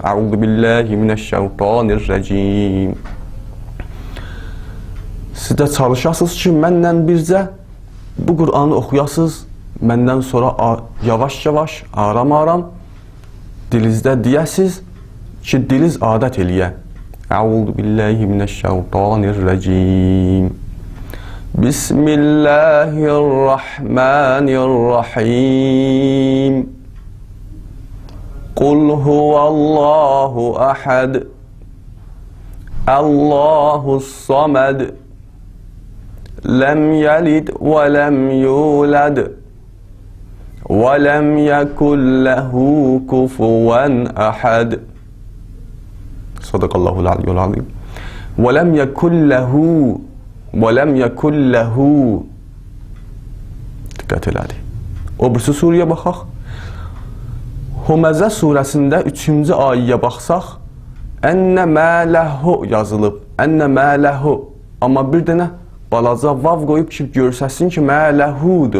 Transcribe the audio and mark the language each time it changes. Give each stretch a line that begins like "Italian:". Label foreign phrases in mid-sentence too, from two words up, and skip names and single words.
Arabic: أعوذ بالله من الشيطان الرجيم.
Azerbaijani: Siz də çalışasınız ki, mənlə bircə bu Qur'anı oxuyasınız, məndən sonra yavaş-yavaş, aram-aram dilinizdə deyəsiz ki, diliz adət eləyə.
Arabic: أعوذ بالله من الشيطان الرجيم. بسم الله الرحمن الرحيم. قل هو الله أحد. الله الصمد. لم يلد ولم يولد. وَلَمْ يَكُنْ لَهُ كُفُوًا أَحَدٍ صدق الله العلي العظيم. وَلَمْ يَكُنْ لَهُ
Azerbaijani: Diqqət elədik. O birisi surəyə baxaq. Huməzə surəsində 3-cü ayəyə baxsaq,
Arabic: أن ماله
Azerbaijani: yazılıb.
Arabic: أن ماله.
Azerbaijani: Amma bir dənə balaca vav qoyub ki, görsəsin ki, mə ləhudur.